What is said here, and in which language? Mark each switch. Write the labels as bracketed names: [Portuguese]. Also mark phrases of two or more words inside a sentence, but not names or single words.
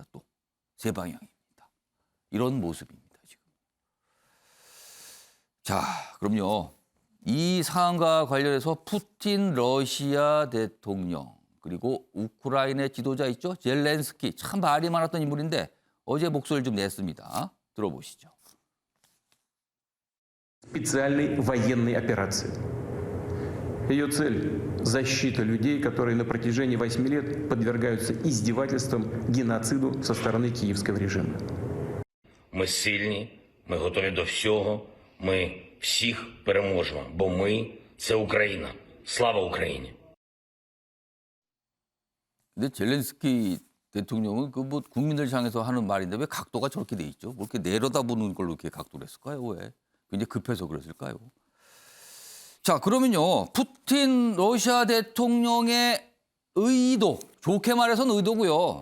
[Korean] 또 세 방향입니다. 이런 모습입니다. 지금. 자, 그럼요. 이 상황과 관련해서 푸틴 러시아 대통령 그리고 우크라이나 지도자 있죠? 젤렌스키. 참 말이 많았던 인물인데 어제 목소리를 좀 냈습니다. 들어보시죠. [Russian] специальной военной операции. Ее цель – защита людей, которые на протяжении 8 лет подвергаются издевательствам, геноциду со стороны киевского режима. [Ukrainian] Ми сильні, ми готові до всього, ми всіх переможемо, бо ми – це Україна. Слава Україні! [Korean] 근데 젤렌스키 대통령은 그 뭐 국민들 향해서 하는 말인데 왜 각도가 저렇게 돼 있죠? 뭐 이렇게 내려다보는 걸로 이렇게 각도를 했을까요? 왜? 굉장히 급해서 그랬을까요? 자, 그러면요. 푸틴 러시아 대통령의 의도, 좋게 말해서는 의도고요.